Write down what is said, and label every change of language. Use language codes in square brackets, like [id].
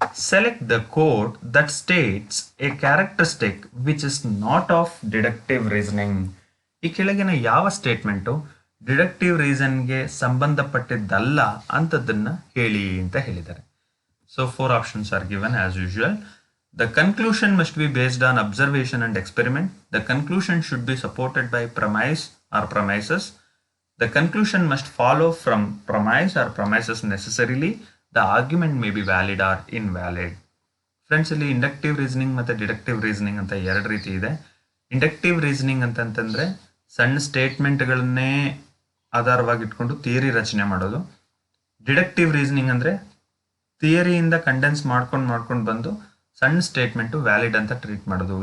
[en] Select the code that states a characteristic which is not of deductive reasoning. [kn] ಈ ಕೆಳಗಿನ ಯಾವ statement deductive ರೀಸನ್ಗೆ ಸಂಬಂಧಪಟ್ಟಿದ್ದಲ್ಲ ಅಂತದನ್ನ ಹೇಳಿ ಅಂತ ಹೇಳಿದ್ದಾರೆ. [en] So 4 options are given as usual. The conclusion must be based on observation and experiment. The conclusion should be supported by premise or premises. The conclusion must follow from premise or premises necessarily. The argument may be valid or invalid. [kn] Friends, ಇಲ್ಲಿ inductive reasoning ಮತ್ತು deductive reasoning ಅಂತ 2 ರೀತಿ ಇದೆ. Inductive reasoning ಅಂತಂತಂದ್ರೆ ಸಣ್ಣ ಸ್ಟೇಟ್ಮೆಂಟ್ಗಳನ್ನೇ ಆಧಾರವಾಗಿ ಇಟ್ಕೊಂಡು theory ರಚನೆ ಮಾಡೋದು. ಡಿಡಕ್ಟಿವ್ ರೀಸನಿಂಗ್ ಅಂದರೆ ಥಿಯರಿಯಿಂದ ಕಂಡೆನ್ಸ್ ಮಾಡ್ಕೊಂಡು ಬಂದು ಸಣ್ಣ ಸ್ಟೇಟ್ಮೆಂಟು ವ್ಯಾಲಿಡ್ ಅಂತ ಟ್ರೀಟ್ ಮಾಡೋದು.